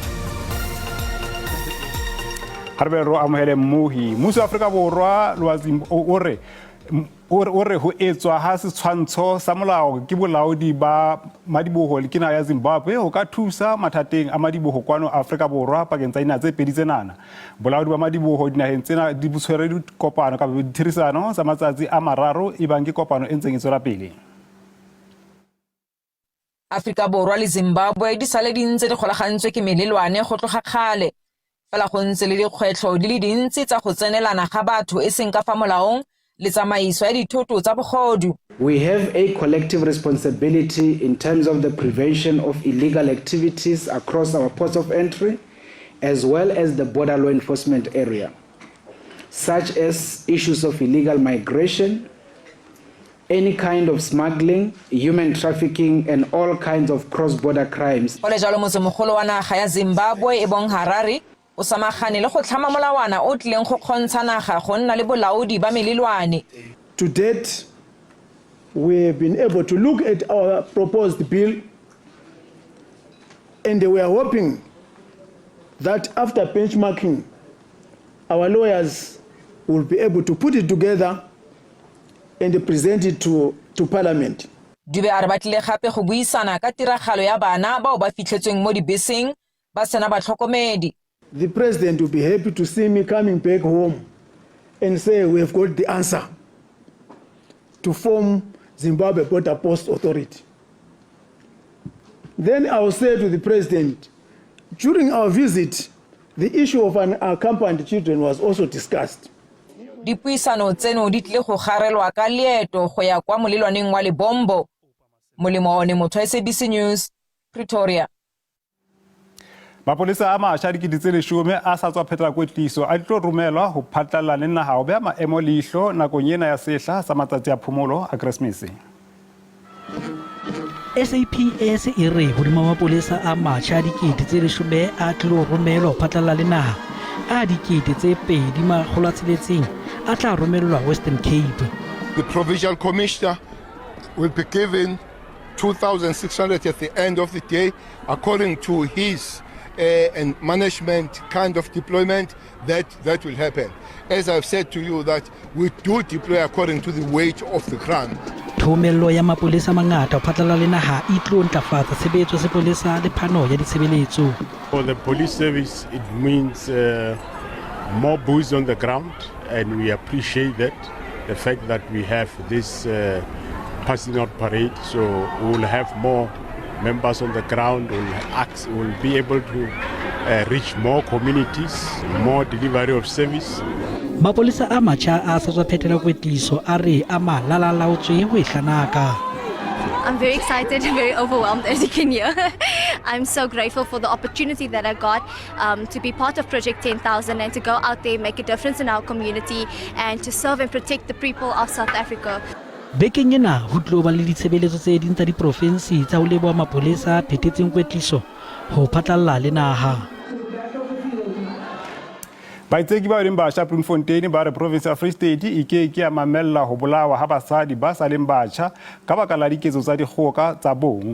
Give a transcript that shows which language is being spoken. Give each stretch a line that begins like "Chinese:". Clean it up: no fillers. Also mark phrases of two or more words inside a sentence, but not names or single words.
Southern Sotho: Harbero amohele mmohi mmuso wa Afrika Borwa ore ho etswa ha setshwantsho sa molao ke bolaodi ba madiboho le kena ya Zimbabwe ho ka thusa mathateng a madiboho kwano Afrika Borwa pakeng tsa ina tse pedi tsenana. Bolaodi ba madiboho dinaheng tsena di butshwere dikopano ka dithirisano tsa matsatsi a mararo e bang ke kopano e ntseng e tswela pele.
Tswana: Afrika Borwa le Zimbabwe di sale di ntse di kgolagantswe ke melelwane go tloga kgale. Fela go ntse le dikgwetlho di le dintsi tsa go tsenelana ga batho e seng ka fa molaong le tsamaiso ya dithoto tsa bogodu.
English: We have a collective responsibility in terms of the prevention of illegal activities across our ports of entry, as well as the border law enforcement area, such as issues of illegal migration, any kind of smuggling, human trafficking, and all kinds of cross-border crimes.
Tswana: Ole jalo motsemogolo wa naga ya Zimbabwe e bong Harare o samagane le go tlhama molawana o tlileng go kgontsha naga go nna le bolaodi ba melelwane.
English: To date, we have been able to look at our proposed bill, and we are hoping that after benchmarking, our lawyers will be able to put it together and present it to Parliament.
Tswana: Dube a re batlile gape go buisana ka tiragalo ya bana bao ba fitlhetsweng mo dibeseng ba sena batlhokomedi.
English: The president will be happy to see me coming back home and say we've got the answer to form Zimbabwe Border Post Authority. Then I will say to the president, during our visit, the issue of unaccompanied children was also discussed.
Tswana: Dipuisano tseno di tlile go garelwa ka leeto go ya kwa molelwaneng wa Lebombo. Molemo one motho wa SABC News, Pretoria.
Southern Sotho: Mapolesa a matjha dikedi tse 10 a sa tswa phethela kwetliso a tlo romelwa ho phatlalla le naha ho bea maemo leihlo nakong ena ya sehla sa matsatsi a phomolo a Keresemese. SAPS e re hodima mapolesa a matjha dikedi tse 10 a tlo romelwa ho phatlalla le naha a dikedi tse 260 a tla romelwa Western Cape.
English: The provincial commissioner will be given 2,600 at the end of the day, according to his and management kind of deployment. That will happen. As I've said to you, that we do deploy according to the weight of the ground.
Southern Sotho: Thomello ya mapolesa mangata ho phatlalla le naha e tlo ntlafatsa tshebetso sepolesa le phano ya ditshebeletso.
English: For the police service, it means more boots on the ground, and we appreciate that, the fact that we have this passing out parade, so we will have more members on the ground, will be able to reach more communities, more delivery of service.
Southern Sotho: Mapolesa a matjha a sa tswa phethela kwetliso a re a malalalaotswe ho ihlanaka.
English: I'm very excited and very overwhelmed, as you can hear. I'm so grateful for the opportunity that I got to be part of Project 10,000 and to go out there, make a difference in our community and to serve and protect the people of South Africa.
Southern Sotho: Bekeng ena ho tlo ba le ditshebeletso tse ding tsa diprovinsi tsa ho leboha mapolesa phethetseng kwetliso ho phatlalla le naha. Baitseki ba leng batjha Bloemfontein ba re province ya Free State e ke ya mamella ho bolawa ha basadi ba sa leng batjha ka baka la diketso tsa dikgoka tsa bong.